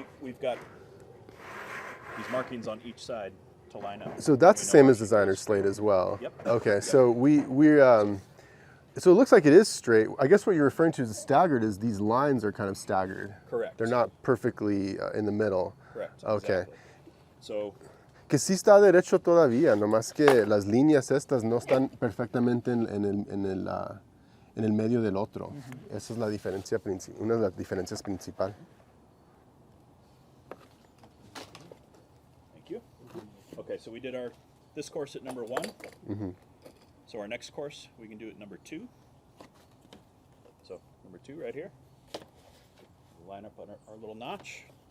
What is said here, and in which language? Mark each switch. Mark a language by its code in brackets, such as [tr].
[en] We've got these markings on each side to line up. So that's the same as designer slate as well. Yep. Okay, Yep. so so it looks like it is straight. I guess what you're referring to as staggered is these lines are kind of staggered. Correct. They're not perfectly in the middle. Correct. Okay. Exactly. So [es] Que sí está derecho todavía, nomás que las líneas estas no están perfectamente en el medio del otro. Esa es la diferencia una de las diferencias principal. [en] thank you. Okay, so we did this course at number 1. So our next course we can do at number 2. So number 2 right here. We'll line up on our little notch.